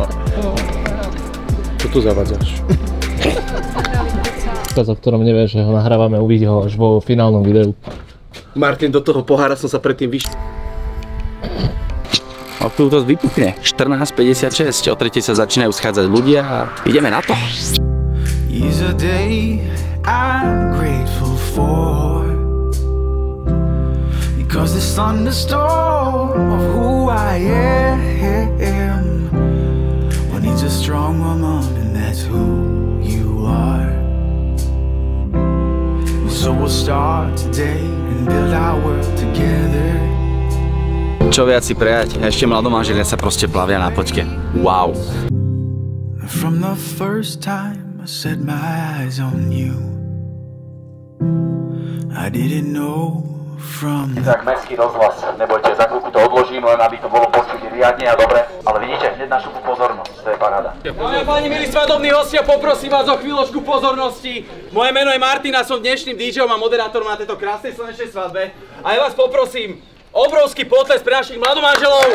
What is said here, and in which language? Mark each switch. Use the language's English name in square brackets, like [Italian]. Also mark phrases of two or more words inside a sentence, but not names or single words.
[Slovak] Čo tu zavadzáš? O ktorom nevieš, že ho nahrávame, uvidí ho až vo finálnom videu. Martin, do toho pohára som sa predtým A tu to vypukne. 14:56, o 3:00 sa začínajú schádzať ľudia a ideme na to. [English] Is a day I'm grateful for, because this thunderstorm of who I am, well, needs a strong woman, and that's who you are. So we'll start today and build our world together. [Slovak] Čo viac si prejať? Ešte mladomanželia sa proste plavia na poďke. Wow. [English] From the first time I set my eyes on you, I didn't know from the... [Slovak] Tak mestský rozhlas, nebojte, za chvíľku to odložím, len aby to bolo počuť riadne a dobre. Ale vidíte, hneď našu pozornosť, to je paráda. Dámy a páni, milí svadobní hostia, poprosím vás o chvíľočku pozornosti. Moje meno je Martin a som dnešným DJom a moderátorom na tejto krásnej slnečnej svadbe. A ja vás poprosím, obrovský potles pre našich mladomanželov.